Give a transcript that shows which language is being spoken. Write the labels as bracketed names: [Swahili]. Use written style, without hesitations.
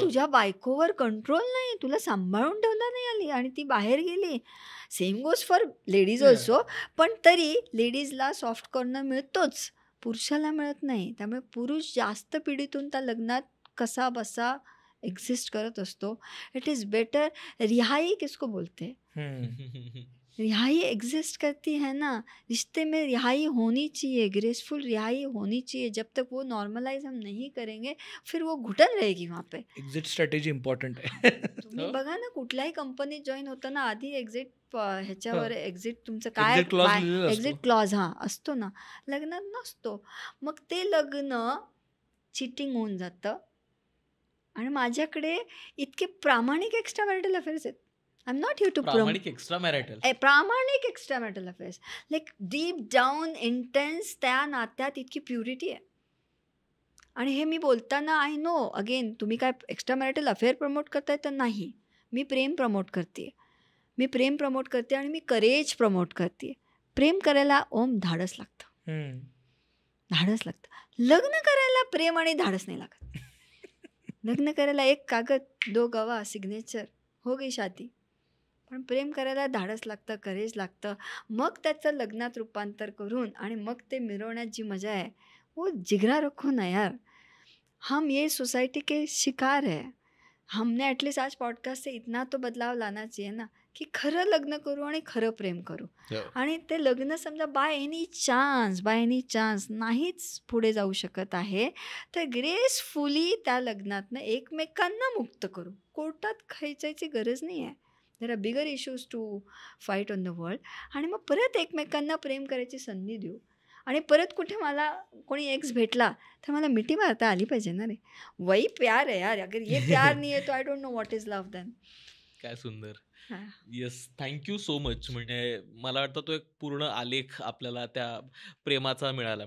[Marathi] तुझ्या बायकोवर कंट्रोल नाही, तुला सांभाळून ठेवता नाही आली आणि ती बाहेर गेली. [English] Same goes for ladies Yeah. Also. [Marathi] पण तरी लेडीजला सॉफ्ट कॉर्नर मिळतोच, पुरुषाला मिळत नाही. त्यामुळे पुरुष जास्त पीडितून त्या लग्नात कसा बसा एक्झिस्ट करत असतो. [English] It is better. [Hindi] रिहाई किसको बोलते? हम्म. रिहाई एग्जिस्ट करती है ना. रिश्ते में रिहाई होनी चाहिए, ग्रेसफुल रिहाई होनी चाहिए. जब तक वो नॉर्मलाइज हम नहीं करेंगे फिर वो घुटन रहेगी वहाँ पे. [Marathi] एक्झिट स्ट्रॅटेजी इम्पॉर्टंट आहे. तुम्ही हो. बघा ना, कुठल्याही कंपनीत जॉईन होताना आधी एक्झिट ह्याच्यावर हो. एक्झिट तुमचं काय Exit clause लिहिलेलं असतो. एक्झिट क्लॉज असतो ना. लग्नात नसतो. मग ते लग्न चिटिंग होऊन जातं. आणि माझ्याकडे इतके प्रामाणिक एक्स्ट्रा मॅरिटल अफेअर्स आहेत. [English] I am not here to [Marathi] प्रामाणिक एक्स्ट्रा मॅरिटल. [English] प्रामाणिक extra marital affairs, like deep down intense. [Marathi] त्या नात्यात इतकी प्युरिटी आहे. आणि हे मी बोलताना [English] I know again [Marathi] तुम्ही काय एक्स्ट्रा मॅरिटल अफेअर प्रमोट करताय तर नाही, मी प्रेम प्रमोट करते. मी प्रेम प्रमोट करते आणि मी करेज प्रमोट करते. प्रेम करायला धाडस लागतं. हम्म. धाडस लागतं. लग्न करायला प्रेम आणि धाडस नाही लागत. लग्न करायला एक कागद, [Hindi] 2 गवाह, सिग्नेचर, हो गई शादी. [Marathi] पण प्रेम करायला धाडस लागतं, करेज लागतं. मग त्याचं लग्नात रूपांतर करून आणि मग ते मिरवण्यात जी मजा आहे, [Hindi] वो जिगरा रखो ना यार. हम ये सोसाइटी के शिकार है. हमने एटलीस्ट आज पॉडकास्ट से इतना तो बदलाव लाना चाहिए ना, [Marathi] की खरं लग्न करू आणि खरं प्रेम करू. आणि ते लग्न समजा बाय एनी चान्स नाहीच पुढे जाऊ शकत आहे, तर ग्रेसफुली त्या लग्नातनं एकमेकांना मुक्त करू. कोर्टात खेचायची गरज नाही आहे. [English] There are bigger issues to fight on the world. [Marathi] आणि मग परत एकमेकांना प्रेम करायची संधी देऊ. आणि परत कुठे मला कोणी एक्स भेटला तर मला मिठी मारता आली पाहिजे ना रे. [Hindi] वही प्यार है यार. अगर ये प्यार नहीं है तो [English] I don't know what is love then. [Marathi] काय सुंदर. हां. [English] Yes, thank you so much. [Marathi] म्हणजे मला वाटतं तो एक पूर्ण आलेख आपल्याला त्या प्रेमाचा मिळाला.